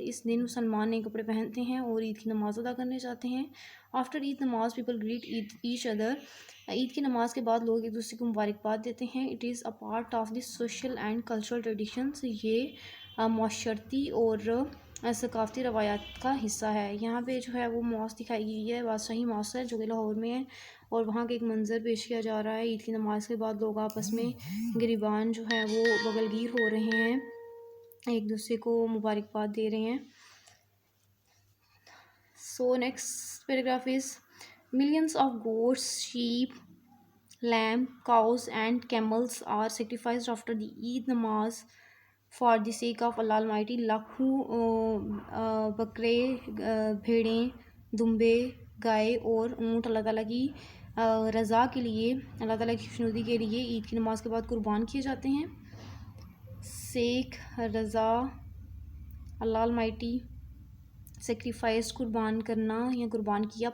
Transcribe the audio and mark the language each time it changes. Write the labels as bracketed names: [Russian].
[Urdu] اس دن مسلمان نئے کپڑے پہنتے ہیں اور عید کی نماز ادا کرنے جاتے ہیں. [English] After Eid namaz, people greet each other. [Urdu] عید کی نماز کے بعد لوگ ایک دوسرے کو مبارکباد دیتے ہیں. [English] It is a part of the social and cultural traditions. [Urdu] یہ معاشرتی اور ثقافتی روایات کا حصہ ہے. یہاں پہ جو ہے وہ موس دکھائی گئی ہے، بادشاہی موس ہے جو کہ لاہور میں ہے، اور وہاں کا ایک منظر پیش کیا جا رہا ہے. عید کی نماز کے بعد لوگ آپس میں گریبان جو ہے وہ بغل گیر ہو رہے ہیں، ایک دوسرے کو مبارکباد دے رہے ہیں. [English] So next paragraph is millions of goats, sheep, lamb, cows and camels are sacrificed after the Eid namaz for the sake of Allah Almighty. [Urdu] لاکھوں بکرے، بھیڑیں، دمبے، گائے اور اونٹ اللہ تعالیٰ کی رضا کے لیے، اللہ تعالیٰ کی خوشنودی کے لیے عید کی نماز کے بعد قربان کیے جاتے ہیں. سیک، رضا، اللہ المائٹی، سیکریفائس قربان کرنا یا قربان کیا.